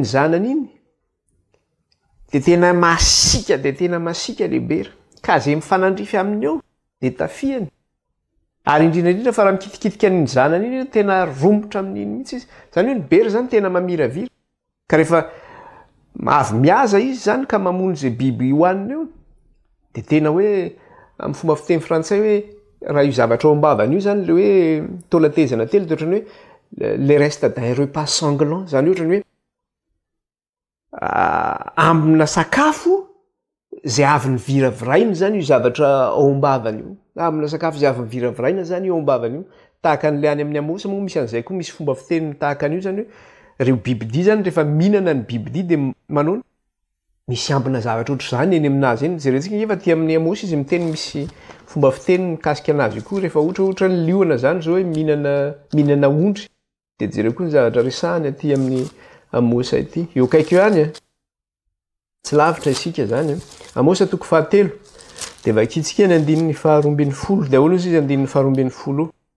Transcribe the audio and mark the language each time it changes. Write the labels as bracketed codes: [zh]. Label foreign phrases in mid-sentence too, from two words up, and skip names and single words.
[mg] zanany iny dia tena masika le bera ka zay mifanandrify aminy eo dia tafiany ary indrindrandrindra fa raha mikitikitika n'iny zanany iny tena romotra amin'iny mihitsy izy zany hoe ny bera zany tena mamiravira ka rehefa avy miaza izy zany ka mamono zay biby hoaniny eo dia tena hoe amin'ny fomba fiteny frantsay hoe raha io zavatra ao am-bavany io zany le hoe taola tezana telo dia ohatrany hoe [fr] le reste d'un repas sanglant [mg] zany ohatrany hoe ambina sakafo zay avy ny viraviraina zany io zavatra ao am-bavany io amina sakafo zay avy ny viraviraina zany io ao am-bavany io tahaka n'le any amin'ny amosa moa misy an'izay koa misy fomba fiteny tahaka an'io zany hoe reo bibidia zany rehefa mihinana ny bibidia dia manao misy ambina zavatra ohatr' izany eny aminazy eny jerentsika efa ty amin'ny amosa izy miteny misy fomba fiteny mikasika anazy koa rehefa ohatra ny liona zany zao hoe mihinana ondry dia jereo koa ny zavatra resahany aty amin'ny amosa ity eo kaiky eo any tsy lavitra isika zany amosa toko fahatelo dia vakitsika ny andininy faharoambin'ny folo dia ahoana izy andininy faharoambin'ny folo